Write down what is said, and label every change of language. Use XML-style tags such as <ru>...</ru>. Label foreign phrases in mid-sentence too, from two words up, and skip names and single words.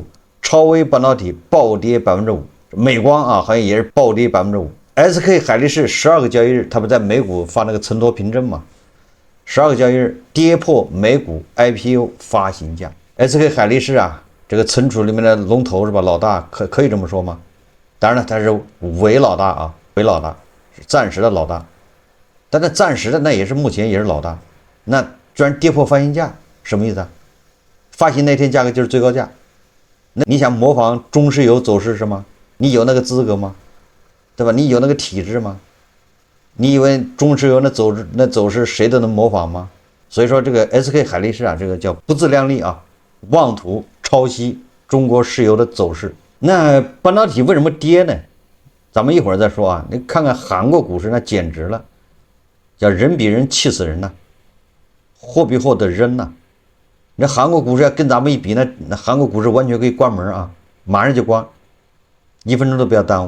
<zh>超微半導體暴跌5%，美光啊好像也是暴跌5%。SK 海力士12個交易日，它不在美股發那個承托憑證嘛？12個交易日跌破美股 IPO 發行價。SK 海力士啊，這個存儲裡面的龍頭是吧？老大可以這麼說嗎？當然了，他是偽老大啊，偽老大是暫時的老大，但那暫時的那也是目前也是老大。那居然跌破發行價，什麼意思啊？發行那天價格就是最高價。那你想模仿中石油走勢是嗎？你有那個資格嗎？對吧？你有那個體質嗎？你以為中石油那走勢誰都能模仿嗎？所以说这个 SK 海力士啊，这个叫不自量力啊，妄图抄袭中国石油的走勢。那半導體為什麼跌呢？咱們一會兒再說啊。你看看韓國股市，那簡直了，叫人比人氣死人吶，貨比貨得扔吶。那韓國股市要跟咱們一比，那韓國股市完全可以關門啊，馬上就關，1分鐘都不要耽誤。</zh>